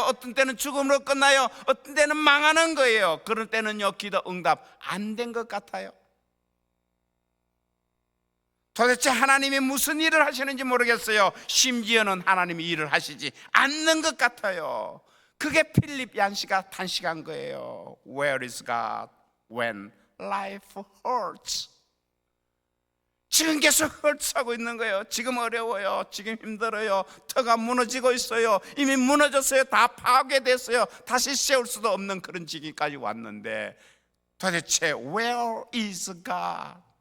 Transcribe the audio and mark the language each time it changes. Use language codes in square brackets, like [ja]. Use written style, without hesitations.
[ko] 어떤 때는 죽음으로 끝나요. 어떤 때는 망하는 거예요. 그럴 때는요, 기도 응답 안 된 것 같아요. 도대체 하나님이 무슨 일을 하시는지 모르겠어요. 심지어는 하나님이 일을 하시지 않는 것 같아요. 그게 필립 얀시가 탄식한 거예요. [en] Where is God when life hurts? [ko] 지금 계속 헐츠하고 있는 거예요. 지금 어려워요. 지금 힘들어요. 터가 무너지고 있어요. 이미 무너졌어요. 다 파괴됐어요. 다시 세울 수도 없는 그런 지기까지 왔는데 도대체 [en] Where is God?